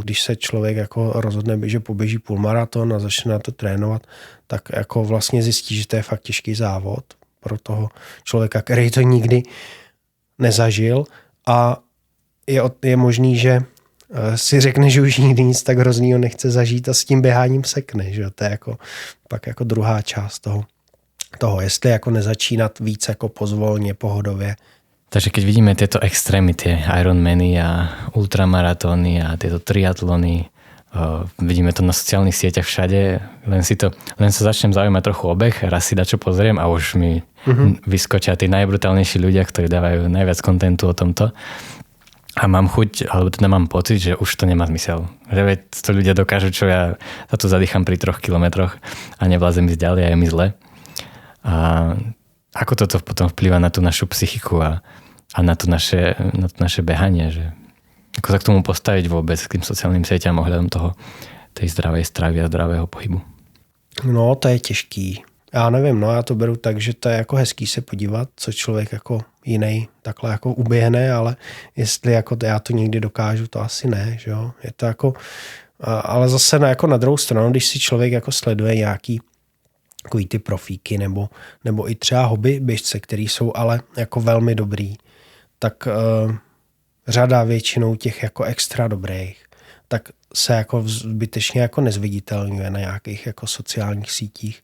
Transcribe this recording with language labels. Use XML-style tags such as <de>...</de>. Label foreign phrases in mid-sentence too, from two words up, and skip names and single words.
<cs>Když se člověk jako rozhodne, že poběží půlmaraton a začne na to trénovat, tak jako vlastně zjistí, že to je fakt těžký závod pro toho člověka, který to nikdy nezažil a je možný, že si řekne, že už nikdy nic tak hroznýho nechce zažít a s tím běháním sekne. Že? To je jako, pak jako druhá část toho, jestli jako nezačínat víc jako pozvolně, pohodově.</cs> <sk>Takže keď vidíme tieto extrémy, tie Ironmany a ultramaratóny a tieto triatlony, vidíme to na sociálnych sieťach všade, len sa začnem zaujímať trochu o beh, raz si dačo pozriem a už mi vyskočia tí najbrutálnejší ľudia, ktorí dávajú najviac kontentu o tomto. A mám chuť, alebo teda mám pocit, že už to nemá zmysel. Že veď to ľudia dokážu, čo ja sa tu zadýcham pri 3 kilometroch a nevlázem ísť ďalej a je mi zle. A ako toto potom vplýva na tú našu psychiku a na to naše behanie, že ako sa k tomu postaviť vôbec k tým sociálnym sieťam ohľadom tej zdravej stravy a zdravého pohybu?</sk> <cs>No, to je těžký. Já nevím, já to beru tak, že to je jako hezký se podívat, co člověk jako jiný takhle jako uběhne, ale jestli jako já to někdy dokážu, to asi ne, že jo. Je to jako, ale zase jako na druhou stranu, když si člověk jako sleduje nějaký takový ty profíky nebo i třeba hobby běžce, který jsou ale jako velmi dobrý, tak řada většinou těch jako extra dobrých, tak se jako zbytečně jako nezviditelňuje na nějakých jako sociálních sítích.</cs>